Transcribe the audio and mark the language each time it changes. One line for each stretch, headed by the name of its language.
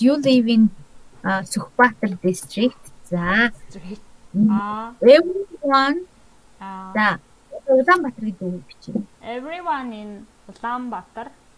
English: You live in Сүхбаатар district. За everyone.
Mongolian: За Улаанбаатар гэдэг үг бичнэ.
English: Everyone in Улаанбаатар.